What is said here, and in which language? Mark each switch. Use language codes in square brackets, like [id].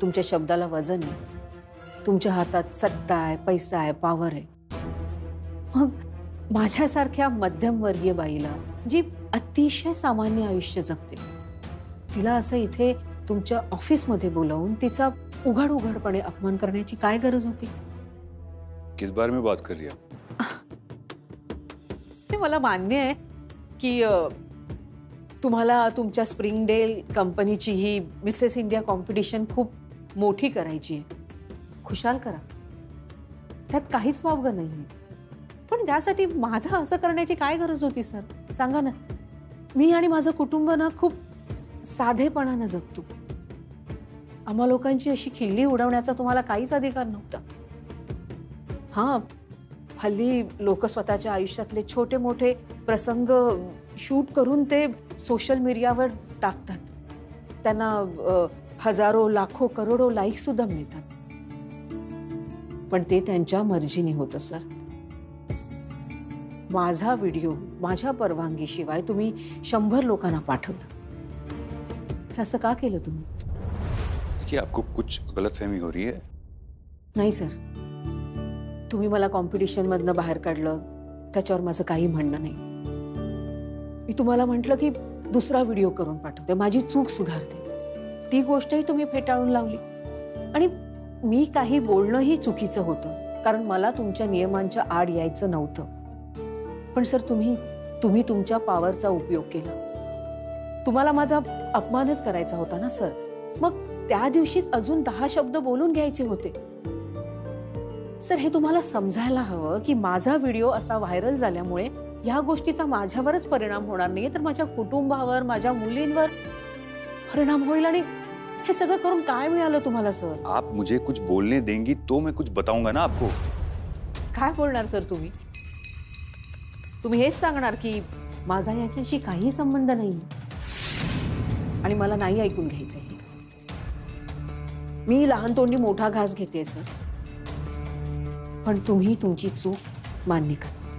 [mr] तुमच्या शब्दाला वजन आहे. तुमच्या हातात सत्ता आहे, पैसा आहे, पॉवर आहे. मग माझ्यासारख्या मध्यमवर्गीय बाईला, जी अतिशय सामान्य आयुष्य जगते, तिला असं इथे तुमच्या ऑफिसमध्ये बोलावून तिचा उघड उघडपणे अपमान करण्याची काय गरज होती? [hi] किस बारे में बात कर रही है? [mr] मला मान्य आहे की तुम्हाला तुमच्या स्प्रिंगडेल कंपनीची ही मिसेस इंडिया कॉम्पिटिशन खूप मोठी करायची आहे. खुशाल करा, त्यात काहीच वावगं नाहीये. पण त्यासाठी माझं असं करण्याची काय गरज होती सर? सांगा ना. मी आणि माझं कुटुंब ना खूप साधेपणानं जगतो. आम्हा लोकांची अशी खिल्ली उडवण्याचा तुम्हाला काहीच अधिकार नव्हता. हां, हल्ली लोक स्वतःच्या आयुष्यातले छोटे मोठे प्रसंग शूट करून ते सोशल मीडियावर टाकतात. त्यांना हजारो, लाखो, करोडो लाईक सुद्धा मिळतात. पण ते त्यांच्या मर्जीने होतं सर. माझा व्हिडिओ माझ्या परवानगीशिवाय तुम्ही 100 लोकांना पाठवलं. असं का केलं तुम्ही? [hi] देखिए, आपको कुछ गलतफहमी हो रही है. [mr] नाही सर, तुम्ही मला कॉम्पिटिशन मधनं बाहेर काढलं, त्याच्यावर माझं काही म्हणणं नाही. मी तुम्हाला म्हटलं की दुसरा व्हिडिओ करून पाठवते, माझी चूक सुधारते. ती गोष्टही तुम्ही फेटाळून लावली. आणि मी काही बोलणंही चुकीचं होतं, कारण मला तुमच्या नियमांच्या आड यायचं नव्हतं. पण सर तुम्ही तुमच्या पॉवरचा उपयोग केला. तुम्हाला माझा अपमानच करायचा होता ना सर. मग त्या दिवशीच अजून 10 शब्द बोलून घ्यायचे होते. सर हे तुम्हाला समजायला हवं की माझा व्हिडिओ असा व्हायरल झाल्यामुळे या गोष्टीचा माझ्यावरच परिणाम होणार नाही, तर माझ्या कुटुंबावर, माझ्या मुलींवर परिणाम होईल. आणि हे सगळं करून काय मिळालं तुम्हाला सर? [hi] आप मुझे कुछ बोलने देंगी तो मैं कुछ बताऊंगा ना आपको. [mr] काय बोलणार सर तुम्ही? तुम्ही हेच सांगणार की माझा याच्याशी काही संबंध नाही आणि मला नाही ऐकून घ्यायचंय. मी लहान तोंडी मोठा घास घेते सर, पण तुम्ही तुमची चूक मान्य करा.